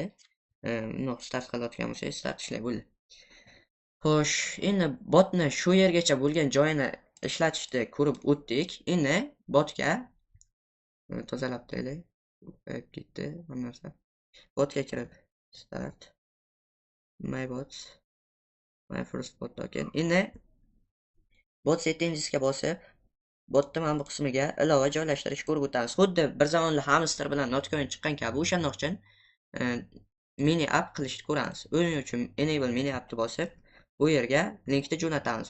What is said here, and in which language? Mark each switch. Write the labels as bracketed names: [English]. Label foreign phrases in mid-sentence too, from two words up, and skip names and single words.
[Uzbek] Start qilayotgan bo'lsak, start ishlaydi. Bo'ldi. Xo'sh, endi botni shu yergacha bo'lgan joyini ishlatishni ko'rib o'tdik. Endi botga tozalab qo'yaylik. Qo'yib ketdi bu narsa. Botga kirib [English] start my bot my first bot token. [Uzbek] Endi bot settingsga bosib, botni mana bu qismiga ilova joylashtirish ko'rib o'tamiz. Xuddi bir zamonlar hamster bilan notcoin chiqqan kabi o'shandoq uchun [English] mini app [Uzbek] qilishni ko'ramiz. O'yin uchun [English] enable mini appni [Uzbek] bosib, bu yerga linkni jo'natamiz.